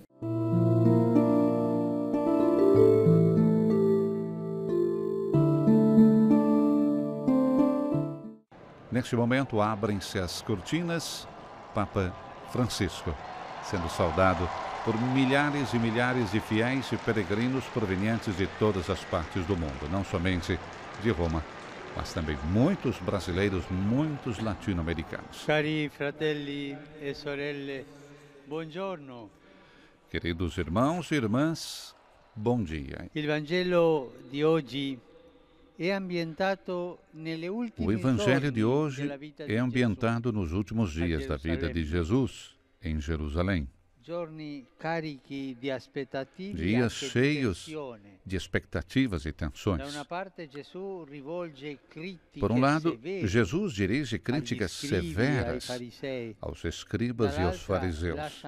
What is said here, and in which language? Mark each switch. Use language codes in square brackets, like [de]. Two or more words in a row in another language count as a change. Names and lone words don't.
[pt] Neste momento, abrem-se as cortinas, Papa Francisco, sendo saudado por milhares e milhares de fiéis e peregrinos provenientes de todas as partes do mundo, não somente de Roma, mas também muitos brasileiros, muitos latino-americanos. [it] Cari fratelli e sorelle, buongiorno. [pt] Queridos irmãos e irmãs, bom dia. [it] Il Vangelo di oggi [pt] O Evangelho de hoje é ambientado nos últimos dias da vida de Jesus em Jerusalém. Dias cheios de expectativas e tensões. Por um lado, Jesus dirige críticas severas aos escribas e aos fariseus.